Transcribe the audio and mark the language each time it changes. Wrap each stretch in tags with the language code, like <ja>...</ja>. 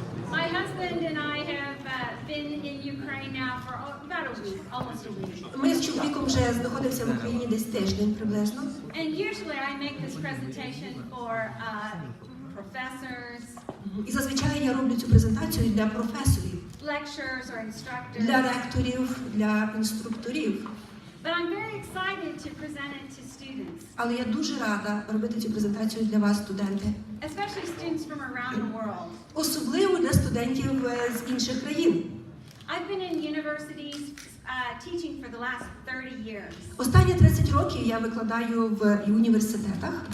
<en>My husband and I have been in Ukraine now for about a week, almost a week.</en> <uk>Ми з чоловіком вже знаходимося в Україні десь тиждень приблизно.</uk> <en>And usually I make this presentation for professors,</en> <uk>І зазвичай я роблю цю презентацію для професорів,</uk> <en>lecturers or instructors.</en> <uk>для ректорів, для інструкторів.</uk> <en>But I'm very excited to present it to students,</en> <uk>Але я дуже рада робити цю презентацію для вас, студенти.</uk> <en>especially students from around the world.</en> <uk>Особливо для студентів з інших країн.</uk> <en>I've been in universities teaching for the last 30 years.</en> <uk>Останні 30 років я викладаю в університетах.</uk>